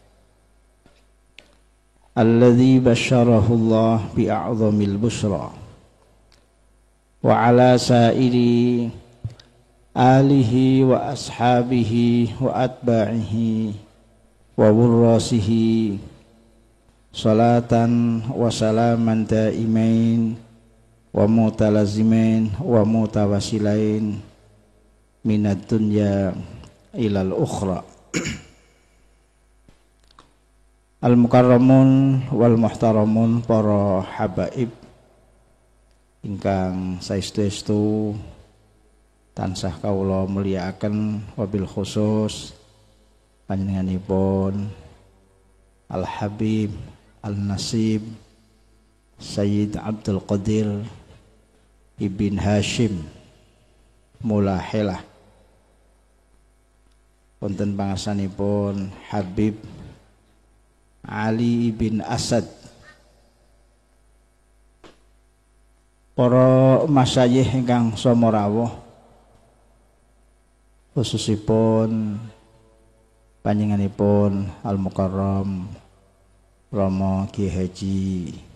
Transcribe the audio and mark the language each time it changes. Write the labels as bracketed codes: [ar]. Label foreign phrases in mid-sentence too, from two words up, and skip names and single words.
[ar] الذي بشره الله بأعظم البشرى وعلى سائر آله وأصحابه وأتباعه وورثته صلاة وسلاما دائمين ومتلازمين ومتواصلين من الدنيا إلى الأخرى. المكرمون والمحترمون, [jv] para habaib ingkang saestu-estu tansah kawula mulyakaken, [ar] وبالخصوص [jv] panjenenganipun Al Habib Al Nasib Sayyid Abdul Qadir Ibn Hashim Mulahilah, wonten pangarsanipun Habib Ali bin Asad, para masyayikh ingkang somorawuh, khususipun panjenenganipun Al Mukarram Rama Ki Haji